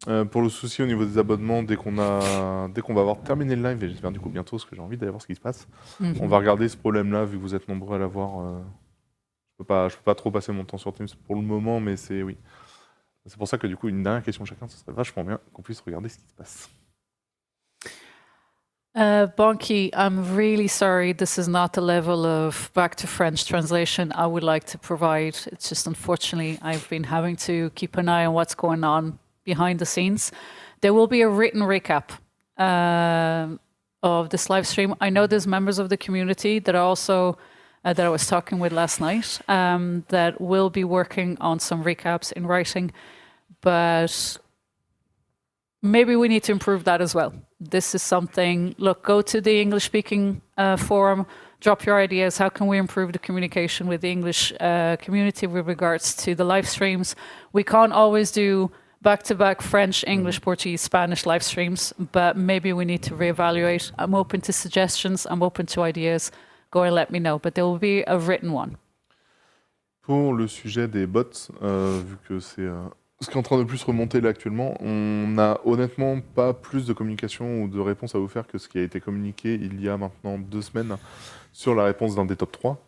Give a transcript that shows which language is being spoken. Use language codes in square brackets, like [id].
[fr] Pour le souci au niveau des abonnements, dès qu'on va avoir terminé le live, et j'espère du coup bientôt, parce que j'ai envie d'aller voir ce qui se passe, on va regarder ce problème-là, vu que vous êtes nombreux à l'avoir. Je peux pas trop passer mon temps sur Teams pour le moment, mais c'est pour ça que du coup, une dernière question chacun, ce serait vachement bien qu'on puisse regarder ce qui se passe. [en] Bonky, I'm really sorry. This is not the level of back to French translation I would like to provide. It's just unfortunately I've been having to keep an eye on what's going on behind the scenes. There will be a written recap of this live stream. I know there's members of the community that are also that I was talking with last night that will be working on some recaps in writing, but maybe we need to improve that as well. This is something, look, go to the English-speaking forum, drop your ideas. How can we improve the communication with the English community with regards to the live streams? We can't always do back-to-back French, English, Portuguese, Spanish live streams, but maybe we need to reevaluate. I'm open to suggestions. I'm open to ideas. Go and let me know, but there will be a written one. [fr] Pour le sujet des bots, vu que c'est ce qui est en train de plus remonter là actuellement, on n'a honnêtement pas plus de communication ou de réponse à vous faire que ce qui a été communiqué il y a maintenant 2 semaines sur la réponse d'un des top 3.